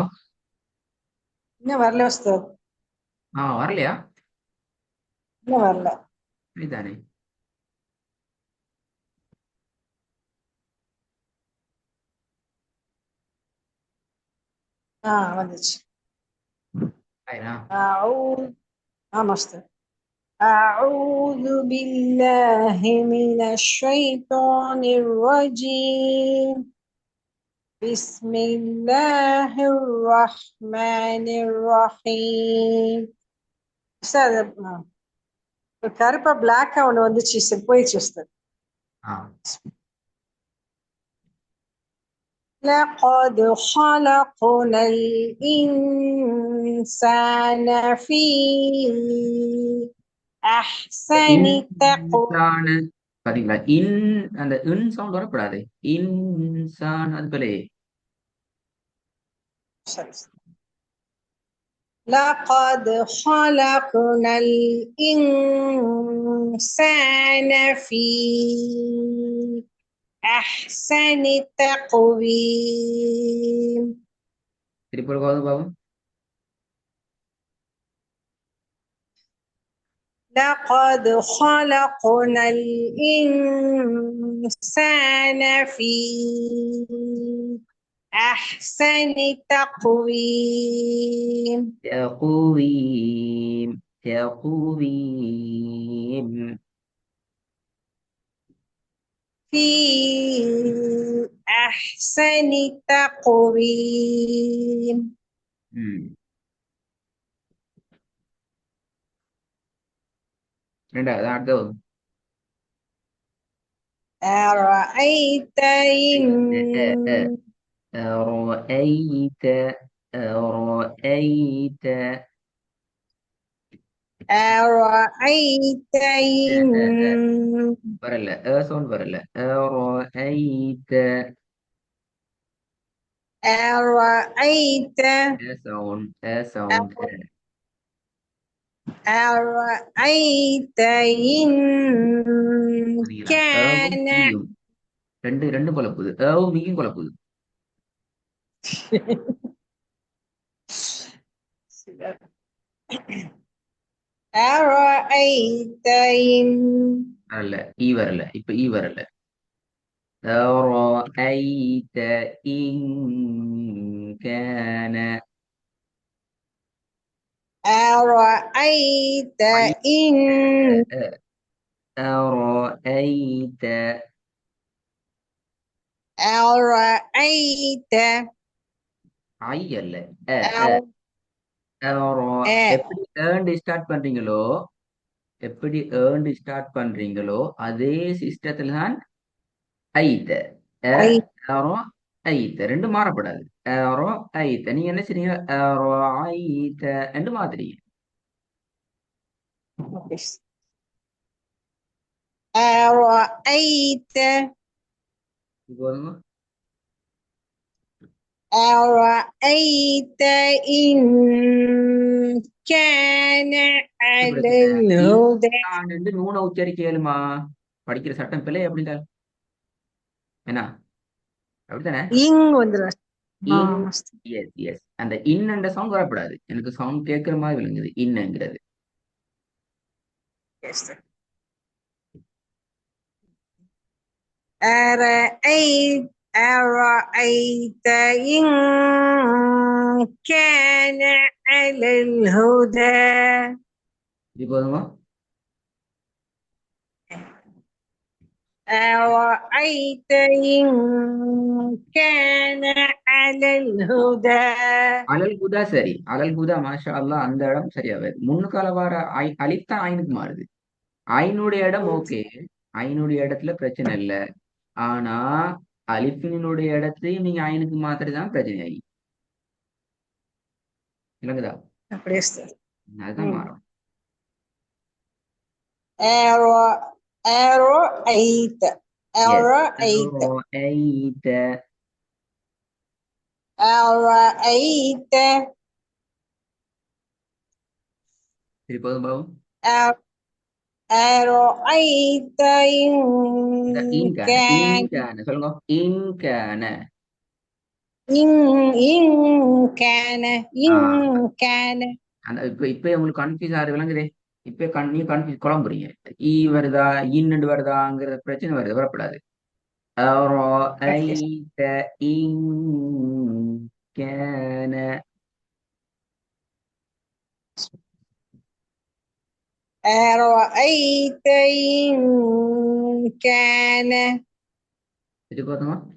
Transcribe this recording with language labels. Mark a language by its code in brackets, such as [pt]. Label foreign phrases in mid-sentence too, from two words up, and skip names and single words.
[ta] இன்னும் வரல உஸ்தாத். வரலையா? இன்னும் வரல. இதுதானே. வந்துச்சு. ஆயிரா. [ar] أعوذ ماستر. أعوذ بالله من الشيطان الرجيم. بسم الله الرحمن الرحيم. [ta] உஸ்தாத், ஒரு கருப்பா பிளாக்கா ஒண்ணு வந்துச்சு, சரி போயிடுச்சு உஸ்தாத். ஆ [ar] لقد خلقنا الإنسان في أحسن تقويم. [ta] இன்சான பாத்தீங்களா? அந்த இன் சவுண்ட் வரக்கூடாது. இன்சான் அது பிள்ளையே. [ar] لقد خلقنا الإنسان في أحسن تقويم. [ta] திருப்பி ஒரு பாவம். [ar] لقد خلقنا الإنسان في أحسن تقويم. تقويم تقويم. في أحسن تقويم. [ta] ம் ரெண்டாவது அடுத்தது. [ar] أرأيت إن أرأيت أرأيت أرأيت إن [ta] வரல. சவுண்ட் வரல. [ar] أرأيت أرأيت [en] sound sound. [ar] أرأيت إن [ta] புரியுதா? [ar] كان [ta] ஈயும் ரெண்டு ரெண்டு குழப்புது. மீயும் குழப்புது. [ar] أرأيت إن [ta] வரல. ஈ வரல. இப்ப ஈ வரல. [ar] أرأيت إن كان أرأيت عين. إن أرأيت أرأيت [ta] ஐ அல்ல. [ar] أر- [ta] எப்படி ஏர்ன்டு ஸ்டார்ட் பண்றீங்களோ, எப்படி ஏர்ன்டு ஸ்டார்ட் பண்றீங்களோ அதே சிஸ்டத்துல தான் ஐத்த. [ar] أي [ta] ஏரோ ஐத்த ரெண்டு மாறப்படாது. ஏரோ ஐத்த நீங்க என்ன செய்றீங்க? ஏரோ ஐத்த ரெண்டு மாத்துறீங்க. [ar] أرأيت [ta] இப்போ வருங்க. [ar] أرأيت إن كان [ta] என்ன [ar] على [ta] பிரச்சனை? [ar] الهدى. [ta] இன்சான் நூனை உச்சரிக்க இயலுமா? படிக்கிற சட்டம் பிள்ளை அப்படின்டா என்ன? அப்படித்தானே? இங் வந்துடும். இன். [en] yes yes, [ta] அந்த இன் என்ற சவுண்ட் வரக்கூடாது. எனக்கு சவுண்ட் கேட்கிற மாதிரி விளங்குது இன்னங்கிறது. [ar] أرأيت إن كان على الهدى. [ta] இது போதுமா? [ar] أرأيت إن كان على الهدى. على الهدى [ta] சரி, [ar] على الهدى ما شاء الله, [ta] அந்த இடம் சரியா வருது. முன்னுக்கால வர அலிஃப் தான் ஐனுக்கு மாறுது. ஐனுடைய இடம் ஓகே, ஐனுடைய இடத்துல பிரச்சனை இல்ல. ஆனா அலிஃபினுடைய இடத்தையும் நீங்க ஐனுக்கு மாத்திரதான் பிரச்சனை ஆகி விளங்குதா? அப்படியே உஸ்தாத். அதுதான் ம். மாறும். [ar] أرأيت [ta] எஸ். [ar] أرأيت أرأيت. أرأيت [ta] திருப்பதும் பாவம். [ar] أ- أرأيت إن [ta] இந்த இன்கான [ar] كان [ta] இன்கான சொல்லுங்க. இன்கான. [ar] إن إن كان إن ஆஹ் كان [ta] அந்த இப்ப இப்ப உங்களுக்கு கன்ஃபியூஸ் ஆகுது விளங்குதே. இப்ப நீ கன்ஃபியூஸ் குழம்புறீங்க. ஈ வருதா இன்னண்டு வருதாங்கிற பிரச்சனை வருது, வரப்படாது. [ar] أرأيت إن كان. أرأيت إن كان [ta] திருப்பதுமா.